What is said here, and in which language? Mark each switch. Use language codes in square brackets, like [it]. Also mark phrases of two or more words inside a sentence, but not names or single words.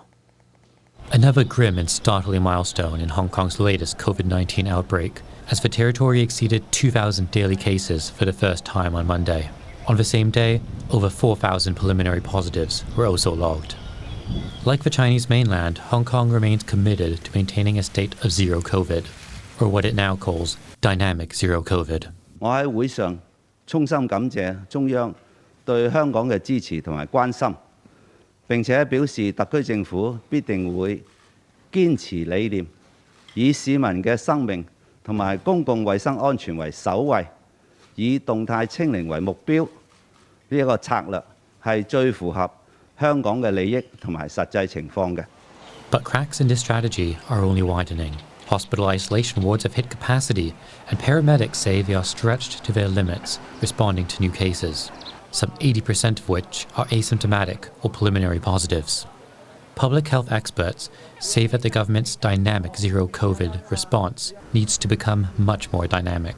[en] Another grim and startling milestone in Hong Kong's latest COVID-19 outbreak, as the territory exceeded 2,000 daily cases for the first time on Monday. On the same day, over 4,000 preliminary positives were also logged. Like the Chinese mainland, Hong Kong remains committed to maintaining a state of zero COVID, or what it now calls dynamic zero COVID. [yue] 我喺會上衷心感謝中央對香港嘅支持同埋關心，並且表示特區政府必定會堅持理念，以市民嘅生命同埋公共衛生安全為首位，以動態清零為目標。呢一個策略係最符合香港嘅利益同埋實際情況嘅。 [en] But cracks in this strategy are only widening. Hospital isolation wards have hit capacity, and paramedics say they are stretched to their limits, responding to new cases, some 80% of which are asymptomatic or preliminary positives. Public health experts say that the government's dynamic zero-COVID response needs to become much more dynamic.